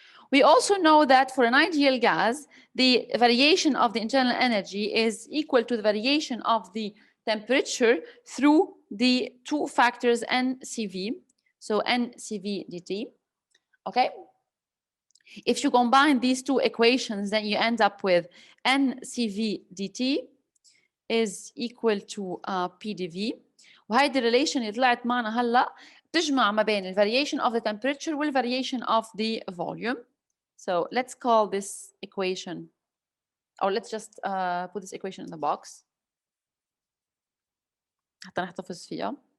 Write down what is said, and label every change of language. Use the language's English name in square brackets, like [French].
[English] We also know that for an ideal gas, the variation of the internal energy is equal to the variation of the temperature through the 2 factors NCV, so NCV dt, okay? If you combine these 2 equations, then you end up with NCV dt is equal to PdV. [Arabic] وهيدي الريليشن اللي طلعت معنا هلا تجمع ما بين ال variation of the temperature وال variation of the volume. [English] So let's call this equation, or let's just put this equation in the box [Arabic] حتى نحتفظ فيها.